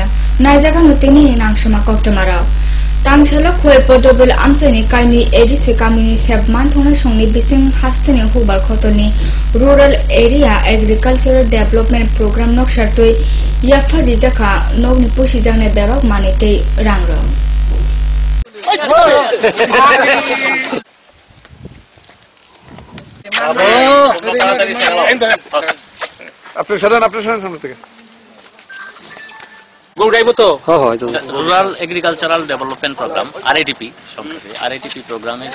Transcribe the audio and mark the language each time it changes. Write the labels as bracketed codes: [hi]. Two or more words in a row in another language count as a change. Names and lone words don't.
[trp] Naijaga nutini nangshama koktamara. Tangshala khoi podobel amsani kaimi edisi kamini sebman thona songni bising hastani hubar khotoni [en] rural area agricultural development program [trp] nokshartoi yafari jaka nogni pushi jangne bebak manite rangra. [en] rural agricultural development program RADP সংক্ষেপে RADP প্রোগ্রামের